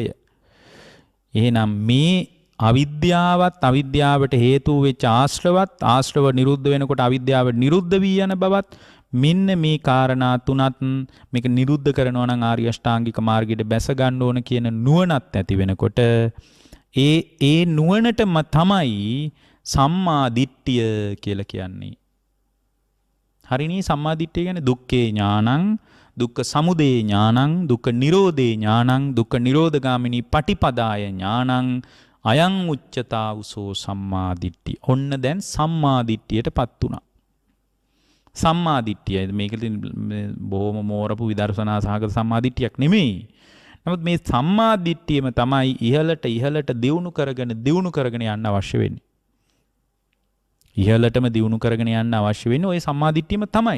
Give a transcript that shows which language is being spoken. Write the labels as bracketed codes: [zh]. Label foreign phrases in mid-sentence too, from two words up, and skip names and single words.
[si] එහෙනම් මේ අවිද්‍යාවට හේතු වෙච්ච ආශ්‍රව නිරුද්ධ වෙනකොට අවිද්‍යාව නිරුද්ධ වී යන බවත් මෙන්න මේ කාරණා තුනත් මේක නිරුද්ධ කරනවා නම් ආර්ය අෂ්ටාංගික මාර්ගයට බැස ගන්න ඕන කියන නුවණත් ඇති වෙනකොට ඒ නුවණටම තමයි සම්මා දිට්ඨිය කියලා කියන්නේ. හරිනේ සම්මා දිට්ඨිය කියන්නේ [pi] දුක්ඛේ ඥානං, දුක්ඛ සමුදය ඥානං, දුක්ඛ නිරෝධේ ඥානං, දුක්ඛ නිරෝධගාමිනී පටිපදාය ඥානං, අයං උච්චතා උසෝ සම්මා දිට්ඨිය. [si] ඔන්න දැන් සම්මා දිට්ඨියටපත් උනා. සම්මා දිට්ඨිය මේක බොහොම මෝරපු විදර්ශනා සහගත සම්මා දිට්ඨියක් නෙමෙයි. නමුත් මේ සම්මා දිට්ඨියම තමයි ඉහළට දියුණු කරගෙන යන්න අවශ්‍ය වෙන්නේ. ඉහළටම දියුණු කරගෙන යන්න අවශ්‍ය වෙන්නේ ওই සම්මා දිට්ඨියම තමයි.